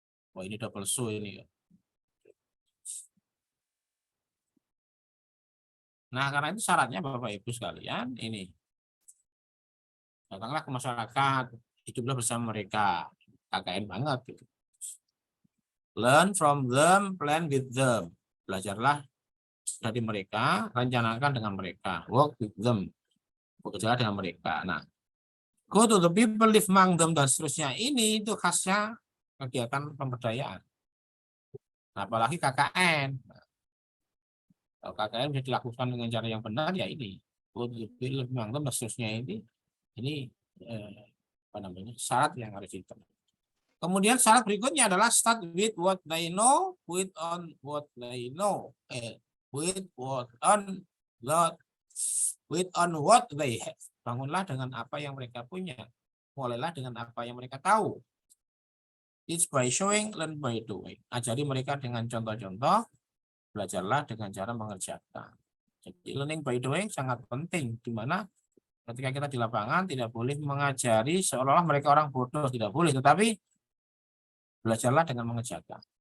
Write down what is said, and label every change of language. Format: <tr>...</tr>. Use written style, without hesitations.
<id>Wah, ini double show ini. Nah, karena itu syaratnya Bapak Ibu sekalian, ini datanglah ke masyarakat, hiduplah bersama mereka, KKN banget gitu.</id> <en>Learn from them, plan with them.</en> <id>Belajarlah dari mereka, rencanakan dengan mereka,</id> <en>work with them,</en> <id>bekerja dengan mereka. Nah,</id> <en>go to the people, live among them,</en> <id>dan seterusnya. Ini itu khasnya kegiatan pemberdayaan. Nah, apalagi KKN. Kalau KKN bisa dilakukan dengan cara yang benar, ya ini.</id> <en>Go to the people, live among them,</en> <id>dan seterusnya ini apa namanya, syarat yang harus diterima. Kemudian syarat berikutnya adalah</id> <en>start with what they know, with on what they know, with on what they have.</en> <id>Bangunlah dengan apa yang mereka punya, mulailah dengan apa yang mereka tahu.</id> <en>Teach by showing, learn by doing.</en> <id>Ajari mereka dengan contoh-contoh, belajarlah dengan cara mengerjakan. Jadi</id> <en>learning by doing</en> <id>sangat penting, di mana ketika kita di lapangan tidak boleh mengajari seolah-olah mereka orang bodoh, tidak boleh, tetapi belajarlah dengan mengerjakan.</id>